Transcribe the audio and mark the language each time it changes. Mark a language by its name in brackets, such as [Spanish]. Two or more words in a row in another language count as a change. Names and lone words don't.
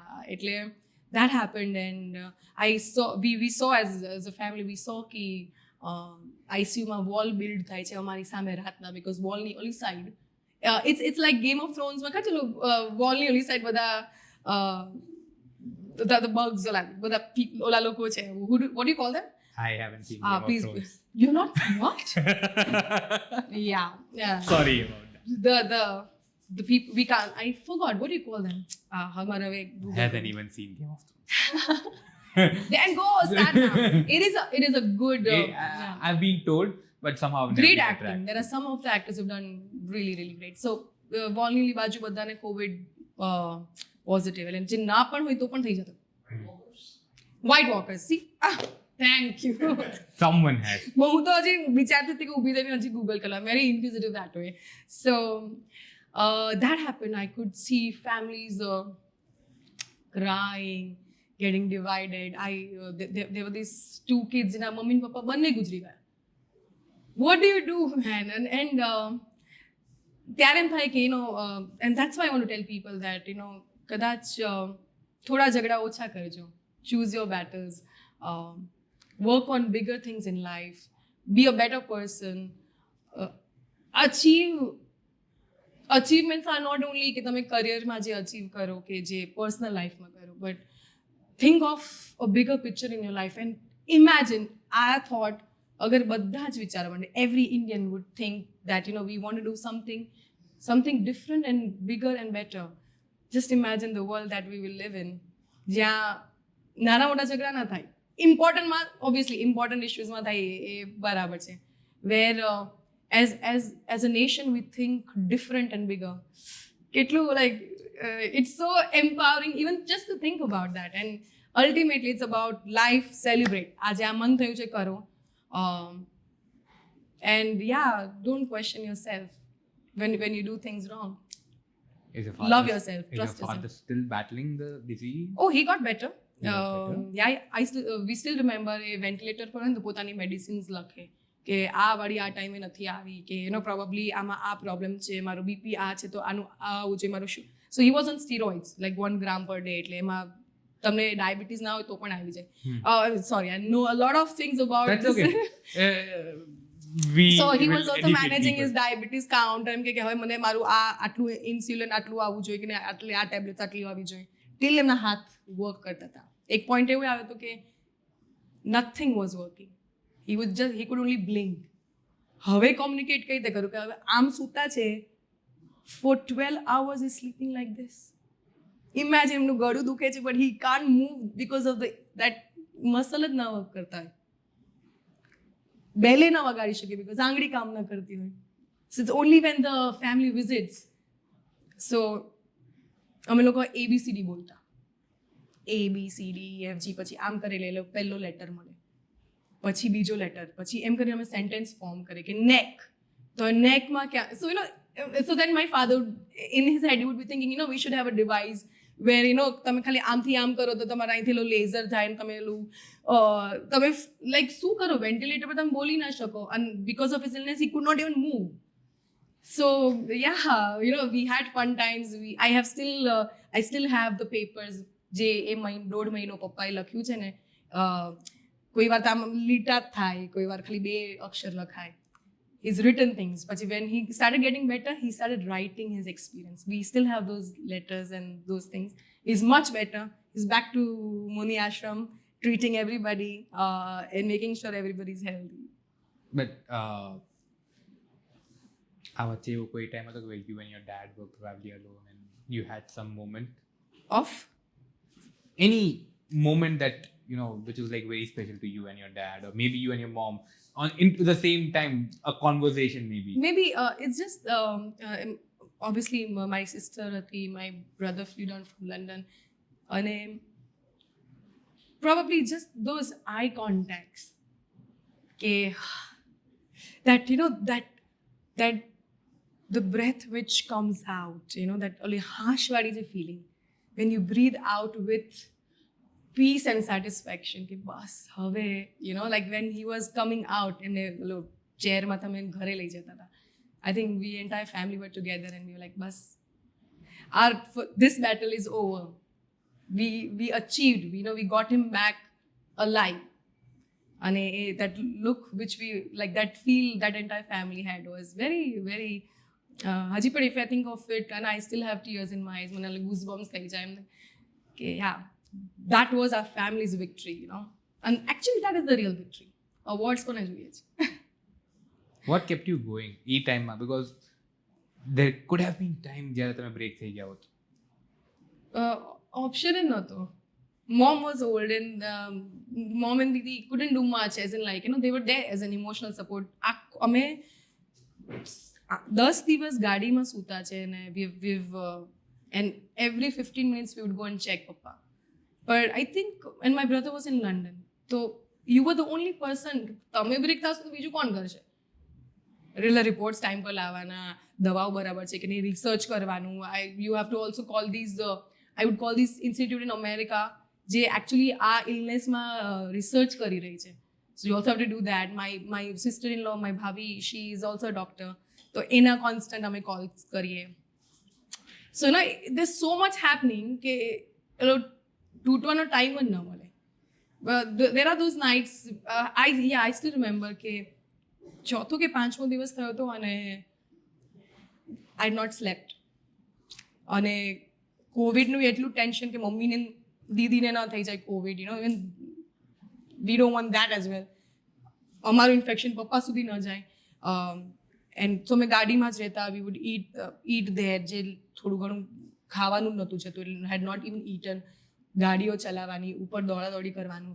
[Gujarati] એટલે [English] that happened and we saw as a family we saw [Gujarati] કે આઈસીયુમાં વોલ બિલ્ડ થાય છે અમારી સામે રાતના, બિકોઝ વોલની ઓલી સાઈડ [English] it's like [Gujarati] ગેમ ઓફ થ્રોન્સમાં કા ચલો વોલની ઓલી સાઈડ બધા બગ્સ બધા ઓલા લોકો છે, [English] what you call them? I haven't seen Game please, of Thrones. you're not what? yeah. Sorry about that. The people we can't. I forgot what do you call them? Hamara Hasn't even seen Game of Thrones. Then go start now. It is a good. I've been told, but somehow I've never great been acting. attracted. There are some of the actors who've done really really great. [Gujarati] So Volnili બાજુ બધાને કોવિડ પોઝિટિવ, એટલે જે ના પણ હોય તો પણ થઈ જતો. [English] White Walkers, see? Thank you. Someone has. [Gujarati] હું તો હજી વિચારતી હતી કે ઊભી થઈને હજી ગૂગલ કરવા. [English] very inquisitive that way. so that happened. I could see families crying, getting divided. There were these 2 kids, [Gujarati] જેના મમ્મી અને પપ્પા બંને ગુજરી ગયા. [English] What do you do, man? And [Gujarati] ત્યારે એમ થાય કે [English] and that's why I want to tell people that [Gujarati] કદાચ થોડા ઝઘડા ઓછા કરજો. [English] Choose your battles. Work on bigger things in life. Be a better person. Achievements are not only [Gujarati] કે તમે કરિયરમાં જે અચીવ કરો કે જે પર્સનલ લાઈફમાં કરો, [English] બટ think of a bigger picture in your life and imagine. [Gujarati] આ thought અગર બધા જ વિચારવા માંડે, [English] every Indian would think that we want to do something different and bigger and better. Just imagine the world that we will live in, [Gujarati] જ્યાં નાના મોટા ઝઘડા ના થાય. ઇમ્પોર્ટન્ટમાં ઓબ્વિયસલી ઇમ્પોર્ટન્ટ ઇશ્યુઝમાં થાય એ બરાબર છે. [English] વેર as a nation we think different and bigger. કેટલું like it's so empowering even just to think about that. And ultimately it's about life, celebrate. [Gujarati] આજે આ મન થયું છે કરો. [English] And yeah, don't question yourself when you do things wrong. Is your Love father- yourself, Is trust your father yourself. still battling the disease? Oh, he got better. He got better? Yeah, I still we still remember [Gujarati] એ વેન્ટિલેટર પર હોય ને તો પોતાની મેડિસિન્સ લખે કે આ વાળી આ ટાઈમે નથી આવી કે પ્રોબેબલી આમાં આ પ્રોબ્લેમ છે, મારું બીપી આ છે તો આનું આ આવું છે મારું શું. [English] so he was on steroids like 1 gram per day, [Gujarati] એટલે એમાં તમને ડાયાબિટીસ ના હોય તો પણ આવી જાય. [English] Sorry, I know a lot of things about That's okay. So he will was also educate managing his people. diabetes count. [Gujarati] એમ કે હવે મને મારું આ આટલું ઇન્સ્યુલિન આટલું આવવું જોઈએ કે આટલી આ ટેબ્લેટ્સ આટલી આવવી જોઈએ. ટીલ એમના હાથ વર્ક કરતા હતા. એક પોઈન્ટ એવું આવ્યો હતો કે [English] nothing was working. he could only blink. [Gujarati] હવે કોમ્યુનિકેટ કઈ રીતે કરું કે હવે આમ સૂતા છે, [English] for 12 hours is sleeping like this. [Gujarati] Imagine એમનું ગળું દુખે છે, [English] but he can't move because of that muscle [Gujarati] જ ના વર્ક કરતા હોય. બેલે ના વગાડી શકે because આંગળી કામ ના કરતી હોય. [English] So it's only when the family visits. [Gujarati] So અમે લોકો ABCD બોલતા, ABCDEFG, પછી આમ કરી લે, પહેલો લેટર મળે, પછી બીજો લેટર, પછી એમ કરીને અમે સેન્ટેન્સ ફોર્મ કરે કે નેક, તો નેકમાં ક્યાં. [English] So then my father in his head he would be thinking, we should have a device where [Gujarati] તમે ખાલી આમથી આમ કરો તો તમારા અહીંથી લેઝર જાય ને તમે તમે લાઈક શું કરો, વેન્ટિલેટર પર તમે બોલી ના શકો. [English] and because of his illness he could not even move. So yeah, we had fun times. I still have the papers [Gujarati] જે એ 1.5 મહિનો પપ્પાએ લખ્યું છે ને. કોઈ વાર તો આમ લીટા થાય, કોઈ વાર ખાલી 2 અક્ષર લખાય. [English] He's written things. But when he started getting better, he started writing his experience. We still have those letters and those things. He's much better. He's back to Muni Ashram, treating everybody and making sure everybody's healthy. But [Gujarati] આ વચ્ચે એવો કોઈ ટાઈમ હતો કે [English] you and your dad were probably alone and you had some moment, Of any moment that which was like very special to you and your dad, or maybe you and your mom on into the same time, a conversation maybe it's just obviously my sister હતી, my brother flew down from London, and probably just those eye contacts, that that the breath which comes out, that only harsh wadi je feeling when you breathe out with peace and satisfaction [Gujarati] કે બસ હવે [English] like when he was coming out and [Gujarati] ચેરમાં તમે ઘરે લઈ જતા હતા. [English] I think we entire family were together and we were like બસ this battle is over. We achieved, we got him back alive. And that look which we like, that feel that entire family had was very very haji but if I think of it and I still have tears in my eyes, [Gujarati] મને goosebumps થઈ જાય કે [English] yeah, that was our family's victory, and actually that is the real victory. [Gujarati] Awards કોને જોઈએ છે. [English] what kept you going e time માં, because there could have been time [Gujarati] જ્યારે તમે બ્રેક થઈ ગયા હોત. Option જ નહોતો. [English] Mom was old and mom and Didi couldn't do much, as in like they were there as an emotional support. [Gujarati] અમે 10 દિવસ ગાડીમાં સૂતા છે ને [English] we've and every 15 minutes we would go and check papa. But I think when my brother was in London, so you were the only person, [Gujarati] તમે બ્રેક થશો તો બીજું કોણ કરશે? રિપોર્ટ્સ ટાઈમ પર લાવવાના, દવાઓ બરાબર છે કે નહીં રિસર્ચ કરવાનું. [English] you have to also call these I would call this institute in America જે actually [Gujarati] આ ઇલનેસમાં રિસર્ચ કરી રહી છે. [English] So you also have to do that. My sister-in-law, my bhabi, she is also a doctor. [Gujarati] તો એના કોન્સ્ટન્ટ અમે કોલ્સ કરીએ. [English] So there's so much happening [Gujarati] કે તૂટવાનો ટાઈમ જ ન મળે. [English] there are those nights, I still remember [Gujarati] કે ચોથો કે પાંચમો દિવસ થયો હતો અને [English] I had not slept. [Gujarati] અને કોવિડનું એટલું ટેન્શન કે મમ્મીને દીદીને ન થઈ જાય કોવિડ, [English] even we don't want that as well. [Gujarati] અમારું ઇન્ફેક્શન પપ્પા સુધી ન જાય. [English] and so [Gujarati] મેં ગાડીમાં જ રહેતા, [English] we would eat there, [Gujarati] જે થોડું ઘણું ખાવાનું નહોતું જતું, [English] had not even eaten. [Gujarati] ગાડીઓ ચલાવવાની, ઉપર દોડાદોડી કરવાનું.